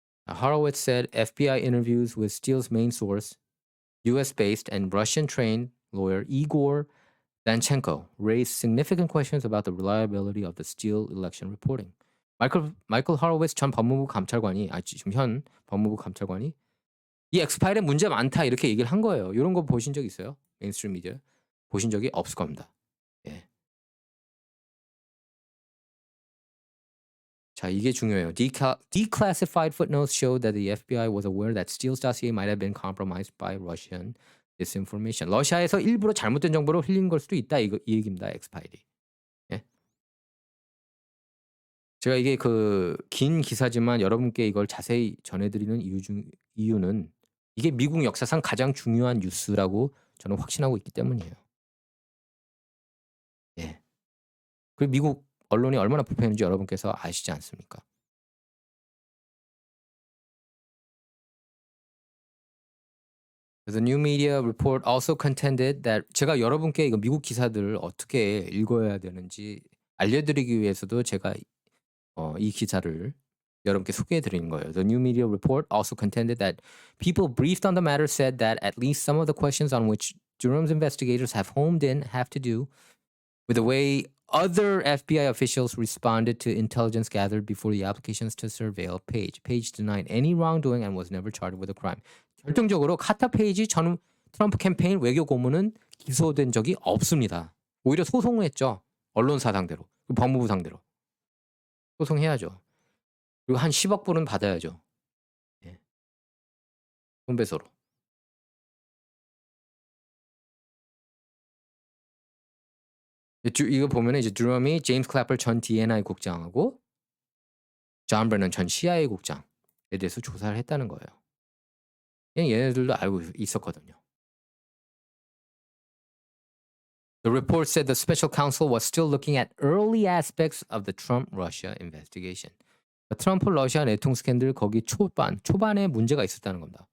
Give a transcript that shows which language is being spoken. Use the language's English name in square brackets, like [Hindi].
[English] Horowitz said FBI interviews with Steele's main source, US-based and Russian-trained lawyer Igor Danchenko raised significant questions about the reliability of the Steele election reporting. [Korean] 마이클 하로웨츠 전 법무부 감찰관이 지금 현 법무부 감찰관이 이 엑스파일에 문제 많다 이렇게 얘기를 한 거예요. 이런 거 보신 적 있어요? 메인스트림 미디어 보신 적이 없을 겁니다. 예. 자, 이게 중요해요. [English] Declassified footnotes showed that the FBI was aware that Steele's dossier might have been compromised by Russian disinformation. [Korean] 러시아에서 일부러 잘못된 정보를 흘린 걸 수도 있다. 이 얘기입니다. 엑스파일이. 예. 제가 이게 긴 기사지만 여러분께 이걸 자세히 전해드리는 이유는 이게 미국 역사상 가장 중요한 뉴스라고 저는 확신하고 있기 때문이에요. 예. 그리고 미국 언론이 얼마나 부패했는지 여러분께서 아시지 않습니까? [English] The new media report also contended that [Korean] 제가 여러분께 이거 미국 기사들을 어떻게 읽어야 되는지 알려드리기 위해서도 제가 이 기사를 여러분께 소개해 드리는 거예요. [English] The new media report also contended that people briefed on the matter said that at least some of the questions on which Jerome's investigators have homed in have to do with the way other FBI officials responded to intelligence gathered before the applications to surveil Page. Page denied any wrongdoing and was never charged with a crime. [Korean] 결정적으로 카터 페이지 전 트럼프 캠페인 외교 고문은 기소된 적이 없습니다. 오히려 소송을 했죠. 언론사 상대로, 법무부 상대로. 소송해야죠. 그리고 한 10억 불은 받아야죠. 예. 손배소로. 이거 보면은 이제 드럼이 제임스 클래퍼 전 DNI 국장하고 존 브래넌 전 CIA 국장에 대해서 조사를 했다는 거예요. 얘네들도 알고 있었거든요. [English] The report said the special counsel was still looking at early aspects of the Trump-Russia investigation. [Korean] 트럼프 러시아 내통 스캔들 거기 초반에 문제가 있었다는 겁니다.